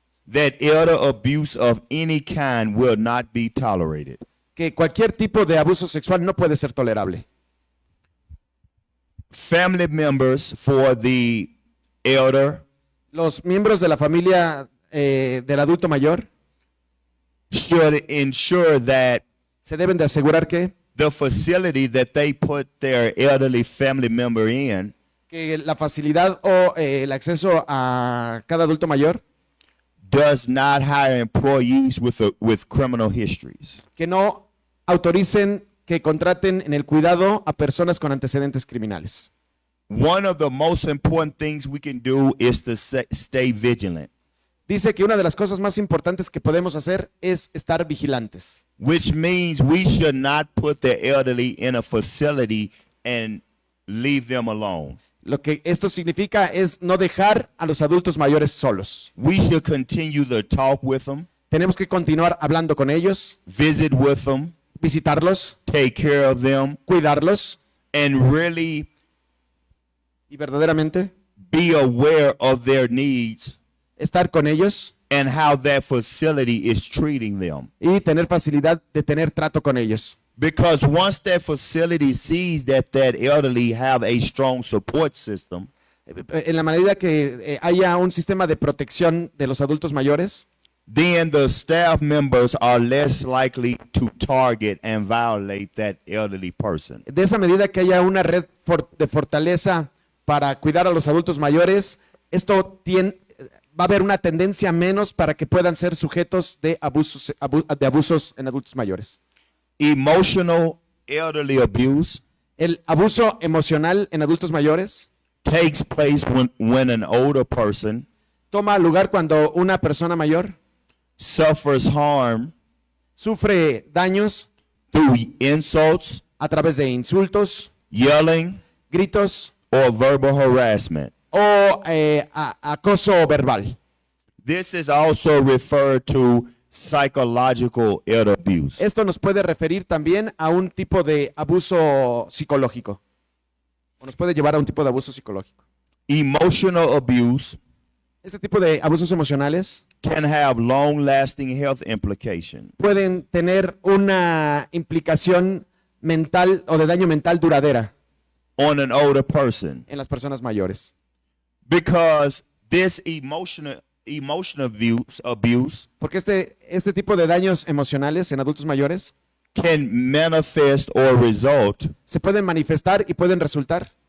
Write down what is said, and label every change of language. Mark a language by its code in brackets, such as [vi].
[en] that elder abuse of any kind will not be tolerated. [es] que cualquier tipo de abuso sexual no puede ser tolerable. [en] Family members for the elder [es] Los miembros de la familia del adulto mayor [en] should ensure that [es] se deben de asegurar que [en] the facility that they put their elderly family member in [es] la facilidad o el acceso a cada adulto mayor [en] does not hire employees with criminal histories. [es] que no autoricen que contraten en el cuidado a personas con antecedentes criminales. [en] One of the most important things we can do is to stay vigilant, [es] Dice que una de las cosas más importantes que podemos hacer es estar vigilantes, [en] which means we should not put the elderly in a facility and leave them alone. [es] Lo que esto significa es no dejar a los adultos mayores solos. [en] We should continue to talk with them, [es] Tenemos que continuar hablando con ellos, [en] visit with them, [es] visitarlos, [en] take care of them, [es] cuidarlos [en] and really [es] y verdaderamente [en] be aware of their needs [es] estar con ellos [en] and how that facility is treating them. [es] y tener facilidad de tener trato con ellos. [en] Because once that facility sees that elderly have a strong support system, [es] En la medida que haya un sistema de protección de los adultos mayores, [en] then the staff members are less likely to target and violate that elderly person. [es] de esa medida que haya una red de fortaleza para cuidar a los adultos mayores, va a haber una tendencia menos para que puedan ser sujetos de abusos en adultos mayores. [en] Emotional elderly abuse [es] El abuso emocional en adultos mayores [en] takes place when an older person [es] toma lugar cuando una persona mayor [en] suffers harm [es] sufre daños [en] through insults, [es] a través de insultos, [en] yelling, [es] gritos [en] or verbal harassment. [es] o acoso verbal. [en] This is also referred to psychological elder abuse. [es] Esto nos puede referir también a un tipo de abuso psicológico. O nos puede llevar a un tipo de abuso psicológico. [en] Emotional abuse [es] Este tipo de abusos emocionales [en] can have long-lasting health implications. [es] pueden tener una implicación mental o de daño mental duradera [en] On an older person, [es] en las personas mayores. [en] because this emotional abuse [es] Porque este tipo de daños emocionales en adultos mayores [en] can manifest or result [es] se pueden manifestar y pueden resultar